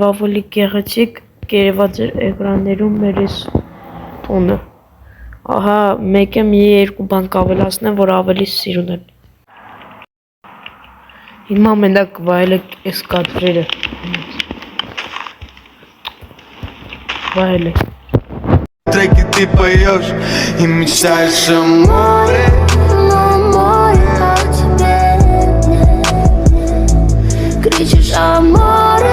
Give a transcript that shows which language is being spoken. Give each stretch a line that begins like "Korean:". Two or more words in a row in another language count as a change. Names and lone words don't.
Armenian: ավելի գեղեցիկ կերված էր էկրաններում մեր էս տունը ահա մեկը մի երկու բան կավելացնեմ որ ավելի սիրուն են հիմա մենակ վայելեք էս կադրերը վայելեք
Russian: Треки ты поешь и мечтаешь о море Кричишь о море